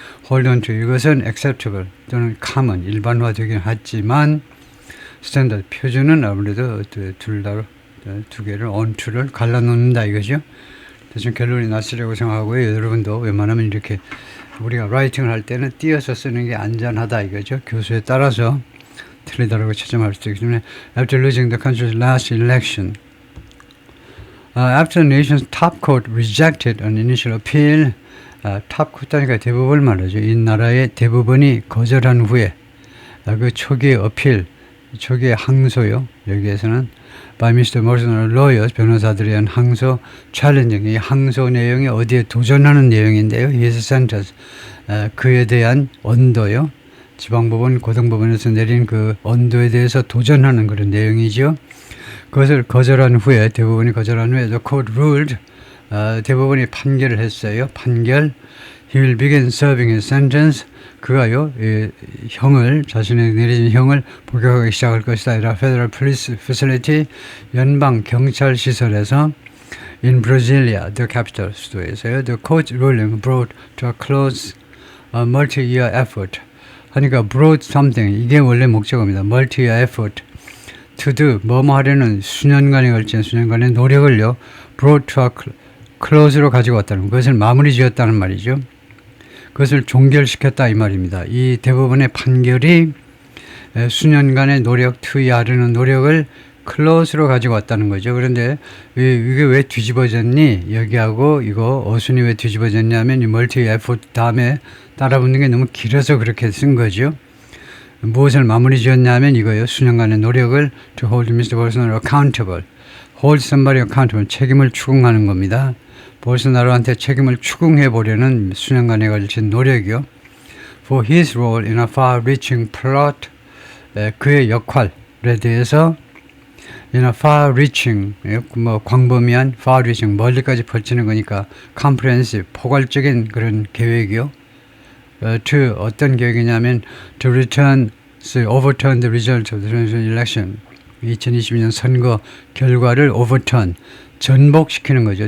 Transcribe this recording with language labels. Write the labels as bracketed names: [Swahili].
[English] hold on to [Korean] 이것은 acceptable 또는 common 일반화되긴 하지만 스탠다드 표준은 아무래도 둘 다 두 개를 [English] on to [Korean] 를 갈라놓는다 이거죠. 대충 결론이 났으려고 생각하고요. 여러분도 웬만하면 이렇게 우리가 라이팅을 할 때는 띄어서 쓰는 게 안전하다 이거죠. 교수에 따라서 틀리다라고 지적할 수도 있기 때문에 [English] after losing the country's last election after the nation's top court [Korean] rejected an initial appeal top court니까 대법원 말이죠. 이 나라의 대법원이 거절한 후에 그 초기의 어필 초기의 항소요. 여기에서는 [English] by Mr. Morrison lawyers [Korean] 변호사들에 의한 항소 [English] challenging [Korean] 이 항소 내용이 어디에 도전하는 내용인데요. [English] his sentence [Korean] 그에 대한 언도요. 지방법원 고등법원에서 내린 그 언도에 대해서 도전하는 그런 내용이죠. 그것을 거절한 후에 대법원이 거절한 후에 [English] the court ruled [Korean] 대법원이 판결을 했어요. 판결 [English] he will begin serving his sentence [Korean] 그가요 형을 자신의 내려진 형을 복역하기 시작할 것이다. 이라 Federal Police Facility 연방 경찰 시설에서 [English] in Brasilia, the capital [Korean] 수도에서요. [English] The court ruling brought to a close a multi-year effort. [Korean] 하니까 [English] brought something [Korean] 이게 원래 목적어입니다. [English] multi-year effort to do [Korean] 뭐뭐 하려는 수년간에 걸친 수년간의 노력을요. [English] brought to a close [Korean] 로 가지고 왔다는 그것을 마무리 지었다는 말이죠. 그것을 종결시켰다 이 말입니다. 이 대법원의 판결이 수년간의 노력, 투여하려는 노력을 클로스로 가지고 왔다는 거죠. 그런데 이게 왜 뒤집어졌니? 여기하고 이거 어순이 왜 뒤집어졌냐면 이 멀티 에포트 다음에 따라붙는 게 너무 길어서 그렇게 쓴 거죠. 무엇을 마무리 지었냐면 이거요. 수년간의 노력을 [English] to hold Mr. Bolsonaro accountable. hold somebody accountable. [Korean] 책임을 추궁하는 겁니다. 볼소나로한테 책임을 추궁해 보려는 수년간에 걸친 노력이요. [English] For his role in a far-reaching plot, [Korean] 그의 역할에 대해서 [English] in a far-reaching, [Korean] 뭐 광범위한 far-reaching, 멀리까지 펼치는 거니까 comprehensive, 포괄적인 그런 계획이요. [English] to [Korean] 어떤 계획이냐면 [English] to overturn the result of the election. [Korean] 2022년 선거 결과를 overturn. 전복시키는 거죠.